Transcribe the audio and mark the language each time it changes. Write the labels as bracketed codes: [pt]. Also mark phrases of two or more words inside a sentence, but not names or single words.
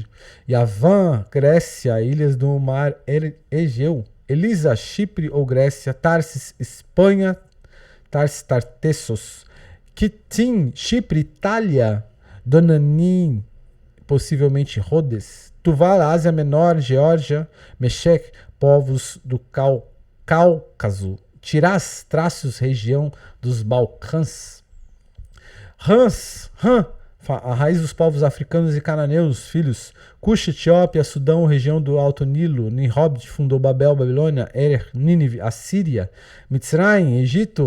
[pt] Yavan, Grécia, ilhas do mar Egeu. Elisa, Chipre ou Grécia. Tarsis, Espanha. Tartessos. Kitim, Chipre, Itália. Donanim, possivelmente Rhodes. Tuval, Ásia Menor, Geórgia. Meshech, povos do Cáucaso. Tirás, Trácios, região dos Balcãs. A raiz dos povos africanos e cananeus, filhos. Cush, Etiópia, Sudão, região do Alto Nilo. Nimrod fundou Babel, Babilônia. Erer, Nínive, Assíria. Mitzrayim, Egito.